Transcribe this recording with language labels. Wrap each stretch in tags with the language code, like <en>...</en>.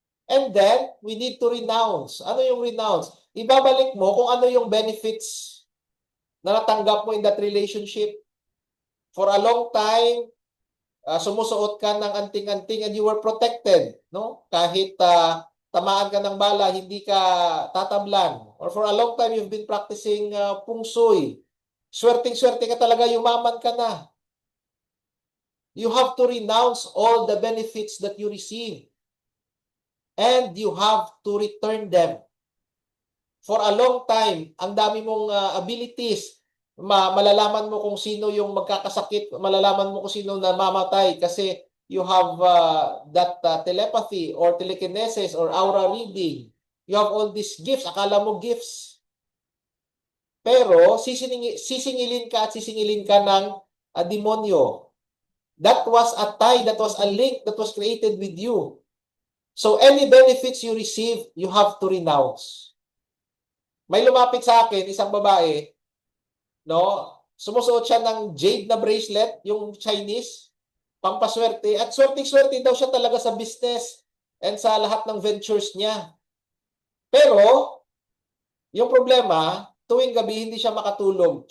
<en>And then, we need to renounce.</en> <tl>Ano yung renounce? Ibabalik mo kung ano yung benefits na natanggap mo</tl> <en>in that relationship. For a long time,</en> <tl>sumusuot ka ng anting-anting</tl> <en>and you were protected. No?</en> <tl>Kahit tamaan ka ng bala, hindi ka tatablan.</tl> <en>Or for a long time, you've been practicing feng shui.</en> <tl>Swerting-swerte ka talaga, yumaman ka na.</tl> <en>You have to renounce all the benefits that you receive. And you have to return them. For a long time,</en> <tl>ang dami mong abilities. Malalaman mo kung sino yung magkakasakit. Malalaman mo kung sino namamatay kasi</tl> <en>you have that telepathy or telekinesis or aura reading. You have all these gifts.</en> <tl>Akala mo gifts. Pero sisingilin ka ng demonyo.</tl> <en>That was a tie, that was a link that was created with you. So any benefits you receive, you have to renounce.</en> <tl>May lumapit sa akin, isang babae, no? Sumusuot siya ng jade na bracelet, yung Chinese, pampaswerte, at swerte-swerte daw siya talaga sa business and sa lahat ng ventures niya. Pero, yung problema, tuwing gabi hindi siya makatulog.</tl>